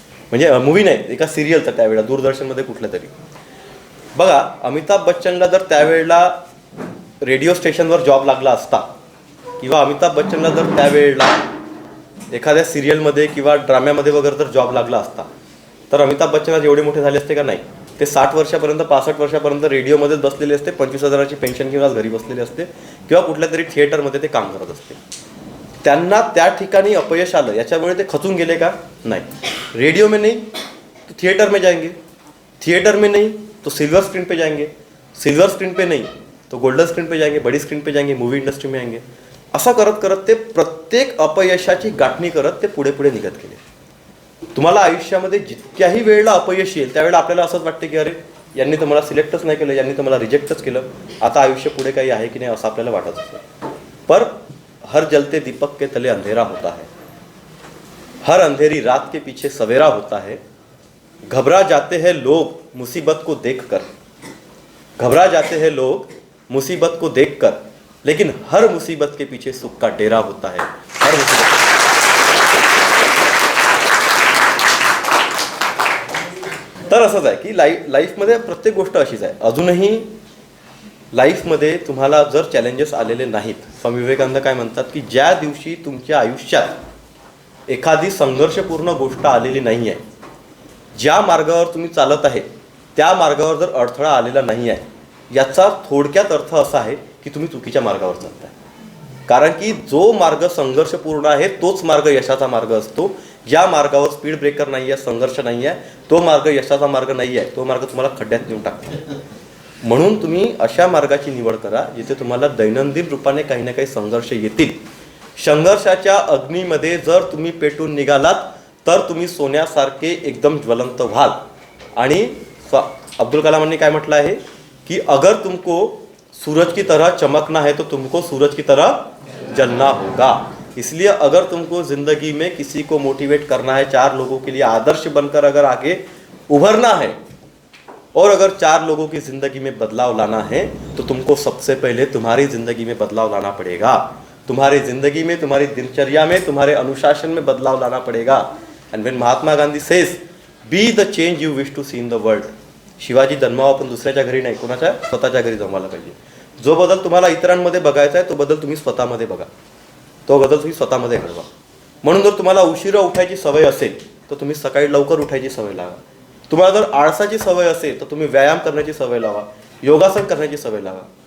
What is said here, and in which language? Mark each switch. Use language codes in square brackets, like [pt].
[mr] म्हणजे मूवी नाही, एका सिरियलचा त्यावेळेला दूरदर्शनमध्ये कुठल्या तरी. बघा, अमिताभ बच्चनला जर त्यावेळेला रेडिओ स्टेशनवर जॉब लागला असता किंवा अमिताभ बच्चनला जर त्यावेळेला एखाद्या सिरियलमध्ये किंवा ड्राम्यामध्ये वगैरे जर जॉब लागला असता, तर अमिताभ बच्चन आज एवढे मोठे झाले असते का? नाही. ते 60 वर्षापर्यंत 65 वर्षापर्यंत रेडिओमध्येच बसलेले असते, 25,000ची पेन्शन घेऊन आज घरी बसलेले असते किंवा कुठल्या तरी थिएटरमध्ये ते काम करत असते. त्यांना त्या ठिकाणी अपयश आलं, याच्यामुळे ते खचून गेले का? नाही. [hi] रेडियो में नहीं तो थिएटर में जाएंगे, थिएटर में नहीं तो सिल्वर स्क्रीन पे जाएंगे, सिल्वर स्क्रीन पे नहीं तो गोल्डन स्क्रीन पे जाएंगे, बड़ी स्क्रीन पे जाएंगे, मूवी इंडस्ट्री में आएंगे. [mr] असं करत करत ते प्रत्येक अपयशाची गाठणी करत ते पुढे पुढे निघत गेले. तुम्हाला आयुष्यामध्ये जितक्याही वेळेला अपयश येईल त्यावेळेला आपल्याला असंच वाटतं की अरे यांनी तर मला सिलेक्टच नाही केलं, यांनी तर मला रिजेक्टच केलं, आता आयुष्य पुढे काही आहे की नाही असं आपल्याला वाटत असतं. [hi] पर हर जलते दीपक के तले अंधेरा होता है, हर अंधेरी रात के पीछे सवेरा होता है. घबरा जाते हैं लोग मुसीबत को देखकर, घबरा जाते हैं लोग मुसीबत को देखकर, लेकिन हर मुसीबत के पीछे सुख का डेरा होता है. हर मुसीबत [mr] तर असंच आहे की लाईफमध्ये प्रत्येक गोष्ट अशीच आहे. अजूनही लाईफमध्ये तुम्हाला जर चॅलेंजेस आलेले नाहीत, स्वामी विवेकानंद काय म्हणतात की ज्या दिवशी तुमच्या आयुष्यात एखादी संघर्षपूर्ण गोष्ट आलेली नाही आहे, ज्या मार्गावर तुम्ही चालत आहे त्या मार्गावर जर अडथळा आलेला नाही आहे, याचा थोडक्यात अर्थ असा आहे की तुम्ही चुकीच्या मार्गावर चालताय. कारण की जो मार्ग संघर्षपूर्ण आहे तोच मार्ग यशाचा मार्ग असतो. ज्या मार्गावर स्पीड ब्रेकर नाही आहे, संघर्ष नाही आहे, तो मार्ग यशाचा मार्ग नाही आहे, तो मार्ग तुम्हाला खड्ड्यात नेऊन टाकतो. म्हणून तुम्ही अशा मार्गाची निवड करा जिथे तुम्हाला दैनंदिन रूपाने काही ना काही संघर्ष येतील. संघर्षाच्या अग्नीमध्ये जर तुम्ही पेटून निघालात तर तुम्ही सोन्यासारखे एकदम ज्वलंत व्हाल. आणि अब्दुल कलामांनी काय म्हटलं आहे कि [hi] अगर तुमको सूरज की तरह चमकना है तो तुमको सूरज की तरह जलना होगा. इसलिए अगर तुमको ज़िंदगी में किसी को मोटिवेट करना है, 4 लोगों के लिए आदर्श बनकर अगर आगे उभरना है और अगर 4 लोगों की ज़िंदगी में बदलाव लाना है तो तुमको सबसे पहले तुम्हारी ज़िंदगी में बदलाव लाना पड़ेगा. तुम्हारी ज़िंदगी में, तुम्हारी दिनचर्या में, तुम्हारे अनुशासन में बदलाव लाना पड़ेगा. [en] And when Mahatma Gandhi says be the change you wish to see in the world. [mr] Shivaji जन्मावा पण दुसऱ्याच्या घरी नाही, कोणाच्या? स्वतःच्या घरी जन्माला पाहिजे. जो बदल तुम्हाला इतरांमध्ये बघायचा आहे तो बदल तुम्ही स्वतःमध्ये बघा, तो बदल तुम्ही स्वतःमध्ये घडवा. म्हणून जर तुम्हाला उशिरा उठायची सवय असेल तर तुम्ही सकाळी लवकर उठायची सवय लावा. तुम्हाला जर आळसाची सवय असेल तर तुम्ही व्यायाम करण्याची सवय लावा, योगासन करण्याची सवय लावा.